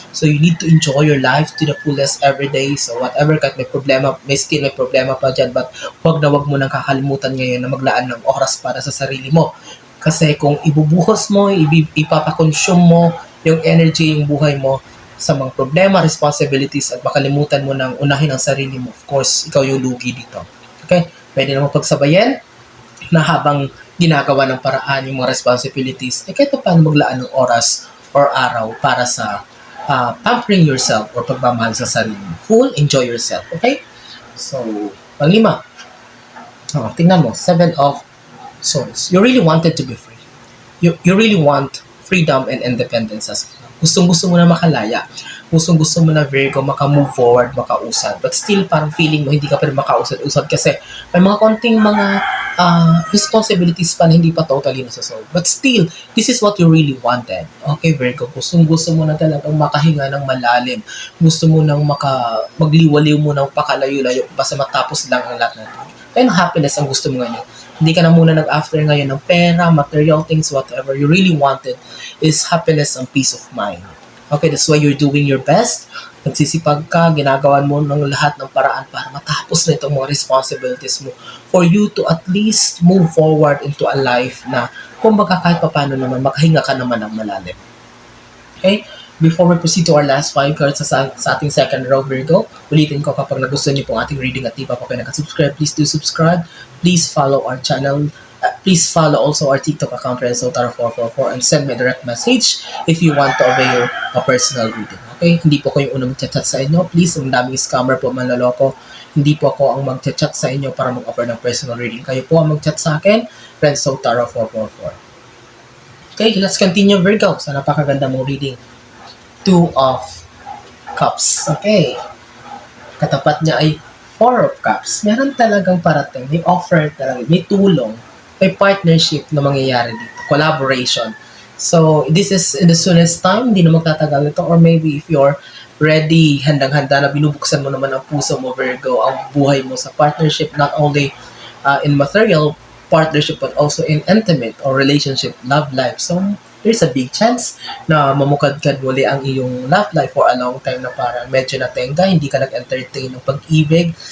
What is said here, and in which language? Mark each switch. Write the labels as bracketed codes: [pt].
[en] So you need to enjoy your life to the fullest every day. So whatever, [tl] kahit may problema, may problema pa dyan, but wag mo nang kakalimutan ngayon na maglaan ng oras para sa sarili mo. Kasi kung ibubuhos mo, ipapakonsume mo yung energy, yung buhay mo sa mga problema, responsibilities, at makalimutan mo nang unahin ang sarili mo, of course, ikaw yung lugi dito. Okay? Pwede naman pagsabayan na habang ginagawa ng paraan yung mga responsibilities, kahit paano maglaan ng oras or araw para sa [en] pampering yourself [tl] or pagmamahal sa sarili mo. [en] Full, enjoy yourself. Okay? So, panglima. [tl] Tingnan mo, [en] Seven of Swords. You really wanted to be free. You really want freedom and independence as well. [tl] Gustong-gusto mo na makalaya. Gustong-gusto mo na, Virgo, maka-move forward, makausad. But still, parang feeling mo hindi ka pa rin makausad-usad kasi may mga konting mga responsibilities pa na hindi pa totally nasasolve. [en] But still, this is what you really wanted. [tl] Okay, Virgo, gustong-gusto mo na talagang makahinga ng malalim. Gusto mo nang magliwaliw mo ng pakalayo-layo basta matapos lang ang lahat natin. Kaya happiness ang gusto mo ngayon. Hindi ka na muna nag-after ngayon ng pera, material things, [en] whatever you really wanted is happiness and peace of mind. Okay, that's why you're doing your best. [tl] Nagsisipag ka, ginagawan mo ng lahat ng paraan para matapos na itong mga responsibilities mo [en] for you to at least move forward into a life [tl] na kumbaga kahit papano naman, makahinga ka naman ng malalim. Okay? [en] Before we proceed to our last 5 cards [tl] sa ating second row, Virgo, ulitin ko kapag nagustuhan niyo pong ating reading at di pa po kayo nakasubscribe, [en] please do subscribe. Please follow our channel. Please follow also our TikTok account, RenzoTaro444, and send me a direct message if you want to avail a personal reading. Okay? [tl] Hindi po ko yung unang mag-chat sa inyo. Please, ang daming scammer po manloloko. Hindi po ako ang mag-chat sa inyo para mag-offer ng personal reading. Kayo po ang mag-chat sa akin, RenzoTaro444. [en] Okay, let's continue, Virgo, [tl] sa napakaganda mong reading. [en] Two of Cups. Okay. [tl] Katapat niya ay Four of Cups. Meron talagang parating. May offer talaga. May tulong. May partnership na mangyayari dito. Collaboration. [en] So, this is in the soonest time. [tl] Hindi na magtatagal ito. [en] Or maybe if you're ready, [tl] handang-handa na binubuksan mo naman ang puso mo, [en] Virgo, [tl] ang buhay mo sa partnership, [en] not only in material partnership but also in intimate or relationship, love life. So, there's a big chance [tl] na mamukadkad muli ang iyong love life [en] for a long time [tl] na parang medyo natenga, hindi ka nag-entertain ng pag-ibig.